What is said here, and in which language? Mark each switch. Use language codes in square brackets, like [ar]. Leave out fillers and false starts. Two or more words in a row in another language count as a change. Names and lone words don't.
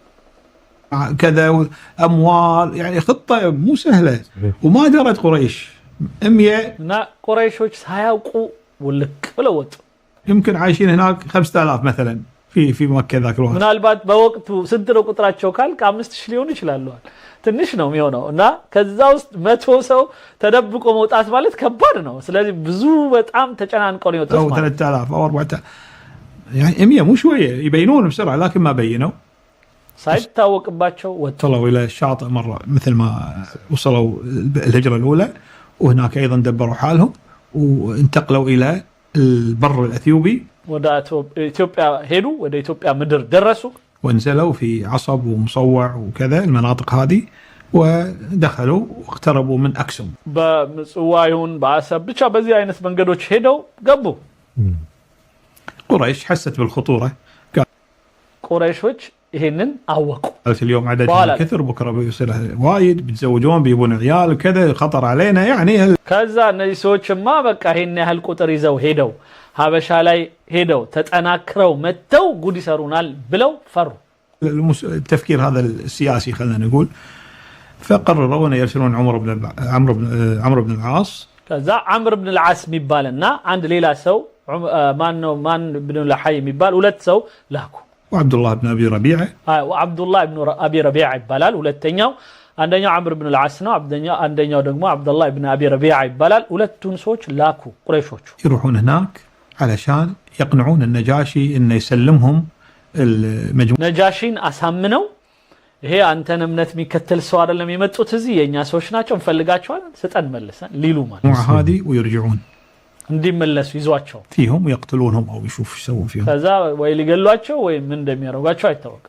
[ar] كذا اموال يعني خطه مو سهله وما درت قريش 100 [am] እና ቁረይሾች ሳያውቁ ውልቅ ብለው ወጡ። [ar] يمكن عايشين هناك 5000 مثلا في مكة ذاك الوقت. [am] ምናልባት በወቅቱ ስንት ነው ቁጥራቸው ካልክ 5000 ሊሆኑ ይችላሉ። ትንሽ ነው የሚሆነው እና ከዛ ውስጥ 100 ሰው ተደብቆ መውጣት ማለት ከባድ ነው። ስለዚህ ብዙ በጣም ተጨናንቀው ነው የወጡት ማለት [ar] 3000 أو 4000 يعني 100 مو شوية يبينون بسرعة لكن ما بينوا. [am] ሳይታወቅባቸው ወጡ። [ar] وصلوا إلى الشاطئ مرة مثل ما وصلوا الهجرة الأولى وهناك أيضا دبروا حالهم وانتقلوا إلى البر الأثيوبي [am] ወደ ኢትዮጵያ ሄዱ። ወደ ኢትዮጵያ ምድር ደረሱ። [ar] وانزلوا في عصب ومصوع وكذا المناطق هذه ودخلوا واقتربوا من أكسوم. [am] በምጽዋ ይሁን በአሰብ ብቻ በዚህ አይነት መንገዶች ሄደው ገቡ። [ar] قريش حست بالخطورة. [am] ቁረይሾች ይሄንን አወቁ። [ar] قالت اليوم عددهم كثر بكرة بيصير وايد بيتزوجون بيبون عيال كذا خطر علينا يعني. [am] ከዛ እነዚህ ሰዎችማ በቃ ይሄን ያህል ቁጥር ይዘው ሄደው ሀበሻ ላይ ሄደው ተጠናክረው መተው ጉድ ይሰሩናል ብለው ፈሩ። [ar] التفكير هذا السياسي خلينا نقول. فقرروا أن يرسلون عمرو بن العاص. [am] ከዛ عمرو بن العاص የሚባልና አንድ ሌላ ሰው ማን بن لحي የሚባል ሁለት ሰው ላኩ። [ar] وعبد الله بن أبي ربيعة. [am] وعبد الله بن أبي ربيعة ይባላል ሁለተኛው። አንደኛው عمرو بن العاص ነው። አንደኛው ደግሞ عبد الله بن أبي ربيعة ይባላል። ሁለቱን ሰዎች ላኩ ቁረይሾቹ። [ar] يروحون هناك علشان يقنعون النجاشي انه يسلمهم المجموعة. [am] ነጃሺን አሳምነው ይሄ አንተን እምነት የሚከተል ሰው አይደለም የመጡት እዚህ የኛ ሰዎች ናቸው እንፈልጋቸዋለን ስጠን መልሰን ሊሉ ማለት [ar] هذه ويرجعون [am] እንዲመለሱ ይዟቸው [ar] فيهم ويقتلونهم او يشوف ايش يسوون فيهم. [am] ከዛ ወይ ሊገሏቸው ወይ ምን እንደሚያደርጓቸው አይታወቅም።